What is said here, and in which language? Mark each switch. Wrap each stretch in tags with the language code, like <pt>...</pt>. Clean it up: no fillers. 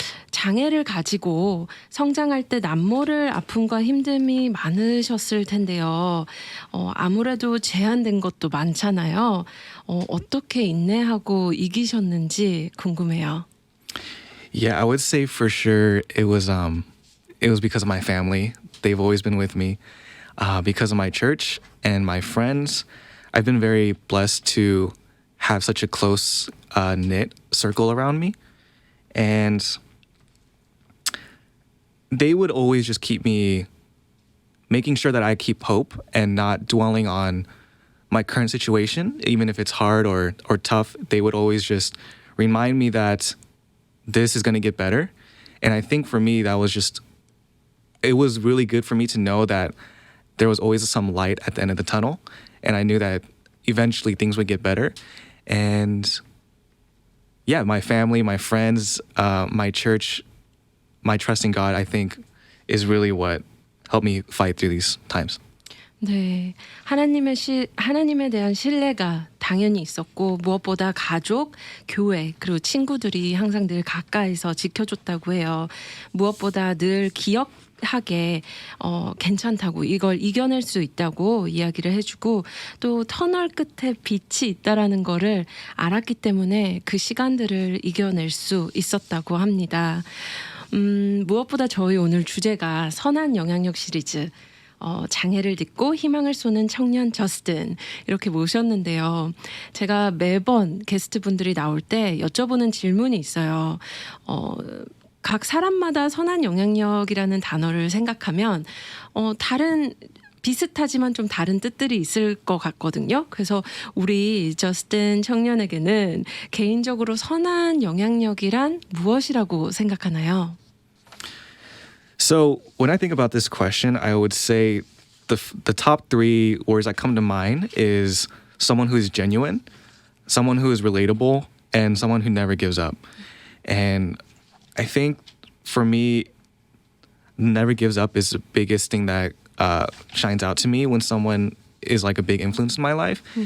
<ko>장애를 가지고 성장할 때 남모를 아픔과 힘듦이 많으셨을 텐데요. 아무래도 제한된 것도 많잖아요. 어떻게 인내하고 이기셨는지 궁금해요.</ko> <en>Yeah, I would say for sure it was because of my family. They've always been with me. Because of my church and my friends, I've been very blessed to have such a close knit circle around me. And they would always just keep me, making sure that I keep hope and not dwelling on my current situation, even if it's hard or tough. They would always just remind me that this is going to get better. And I think for me, it was really good for me to know that there was always some light at the end of the tunnel. And I knew that eventually things would get better. And yeah, my family, my friends, my church, my trust in God, I think is really what helped me fight through these times.</en> <ko>네, 하나님에 대한 신뢰가 당연히 있었고 무엇보다 가족, 교회 그리고 친구들이 항상 늘 가까이서 지켜줬다고 해요. 무엇보다 늘 기억하게 괜찮다고 이걸 이겨낼 수 있다고 이야기를 해주고 또 터널 끝에 빛이 있다라는 거를 알았기 때문에 그 시간들을 이겨낼 수 있었다고 합니다. 무엇보다 저희 오늘 주제가 선한 영향력 시리즈 장애를 딛고 희망을 쏘는 청년 저스틴 이렇게 모셨는데요. 제가 매번 게스트분들이 나올 때 여쭤보는 질문이 있어요. 각 사람마다 선한 영향력이라는 단어를 생각하면 다른 비슷하지만 좀 다른 뜻들이 있을 것 같거든요. 그래서 우리 저스틴 청년에게는 개인적으로 선한 영향력이란 무엇이라고 생각하나요?</ko> <en>So when I think about this question, I would say the top three words that come to mind is someone who is genuine, someone who is relatable, and someone who never gives up. And I think for me, never gives up is the biggest thing that shines out to me when someone is like a big influence in my life.</en>